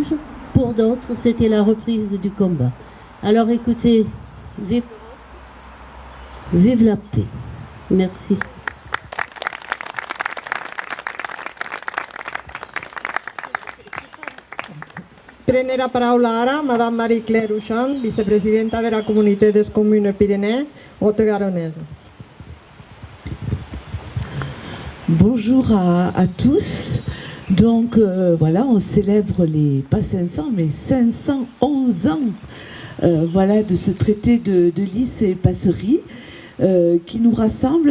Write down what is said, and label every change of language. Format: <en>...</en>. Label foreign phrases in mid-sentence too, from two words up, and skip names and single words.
<fr>Pour d'autres, c'était la reprise du combat. Alors écoutez, vive la paix. Merci.</fr> <ca>Prenez la paraula ara Madame Marie-Claire Huchan, vicepresidenta de la Comunitat des Communes Pyrénées, haute-garonnaise.</ca> <fr>Bonjour à tous. Donc voilà, on célèbre pas 500, mais 511 ans voilà, de ce traité de Lys et Passerie qui nous rassemble.</fr>